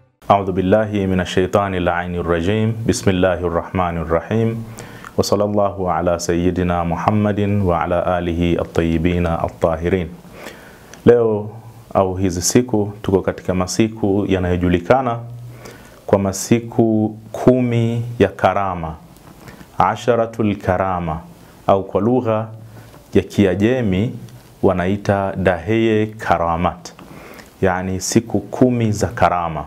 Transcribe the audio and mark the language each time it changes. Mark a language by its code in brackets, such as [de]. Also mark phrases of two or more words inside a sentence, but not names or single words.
[ar] أعوذ بالله من الشيطان اللعين الرجيم. بسم الله الرحمن الرحيم. وصلى الله على سيدنا محمد وعلى آله الطيبين الطاهرين. [sw] Leo au hizi siku tuko katika masiku yanayojulikana kwa masiku 10 ya karama, [ar] عشرة الكرامة, [sw] au kwa lugha ya Kiajemi wanaita [fa] دهه کرامت, [sw] yani siku 10 za karama.